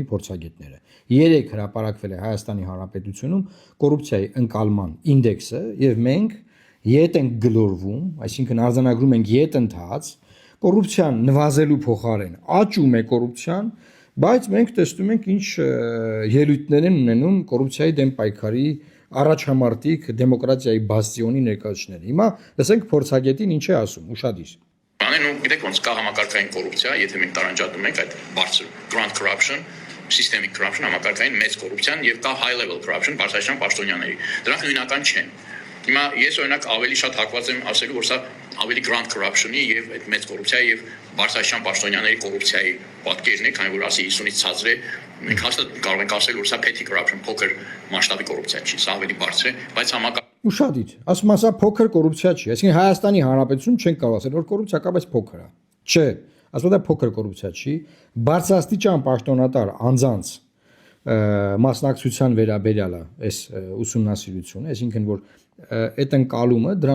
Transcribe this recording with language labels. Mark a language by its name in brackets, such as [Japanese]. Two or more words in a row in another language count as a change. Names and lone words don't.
[Armenian] փորձագետները։ Երեք հրապարակվել է Հայաստանի Հանրապետությունում կոռուպցիայի ընկալման ինդեքսը, եւ մենք ետ ենք գլորվում, այսինքն արձանագրում ենք ետընթաց, կոռուպցիան նվազելու փոխարեն աճում է կոռուպցիան, բայց մենք տեսնում ենք ինչ ելույթներ են ունենում կոռուպցիայի դեմ պայքարի առաջամարտիկ դեմոկրատիայի բաստիոնի ներկայացուցիչները։ Հիմա լսենք փորձագետին ինչ է ասում, ուշադիր։ Անեն ու գիտեք ոնց կա համակարգային կոռուպցիա, եթե մենք տարանջատում ենք այդ բարձր [English] grand corruption, systemic corruption, [Armenian] համակարգային մեծ կոռուպցիան եւ կա [English] high level corruption, [Armenian] բարձրաշան պաշտոնյաների։ Դրանք նույնական չեն։ Հիմա ես օրինակ ավելի շատ հակված եմ ասելու, որ սա ավելի [English] grand corruption- [Armenian] ի եւ այդ մեծ կոռուպցիայի եւ բարձրաշան պաշտոնյաների կոռուպցիայի պատկերն է, քանի որ ասի 50-ից ցածր է, մենք հաստատ կարող ենք ասել, որ սա [English] petty corruption, [Armenian] փոքր մասշտաբի կոռուպցիա չի, սա ավելի բարձր է, բայց Ուշադիր, ասում ասա փոքր կոռուպցիա չի, այսինքն Հայաստանի Հանրապետությունում չեն կարող ասել, որ կոռուպցիա կա, բայց փոքր է։ Չէ, ասում դա փոքր կոռուպցիա չի, բարձրաստիճան պաշտոնատար անձանց մասնակցության վերաբերյալ է այս ուսումնասիրությունը, այսինքն որ այդ ընկալումը դրա